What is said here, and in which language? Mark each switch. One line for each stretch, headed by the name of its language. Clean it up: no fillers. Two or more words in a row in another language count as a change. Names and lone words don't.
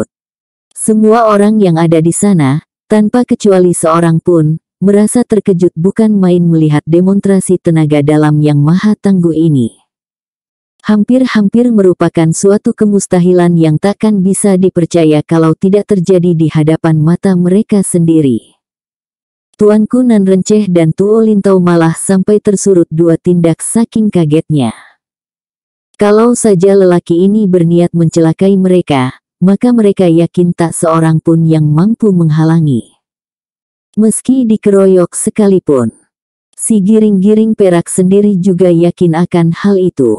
Indonesian: Semua orang yang ada di sana, tanpa kecuali seorang pun, merasa terkejut bukan main melihat demonstrasi tenaga dalam yang maha tangguh ini. Hampir-hampir merupakan suatu kemustahilan yang takkan bisa dipercaya kalau tidak terjadi di hadapan mata mereka sendiri. Tuanku Nan Renceh dan Tuo Lintau malah sampai tersurut dua tindak saking kagetnya. Kalau saja lelaki ini berniat mencelakai mereka, maka mereka yakin tak seorang pun yang mampu menghalangi. Meski dikeroyok sekalipun, si giring-giring perak sendiri juga yakin akan hal itu.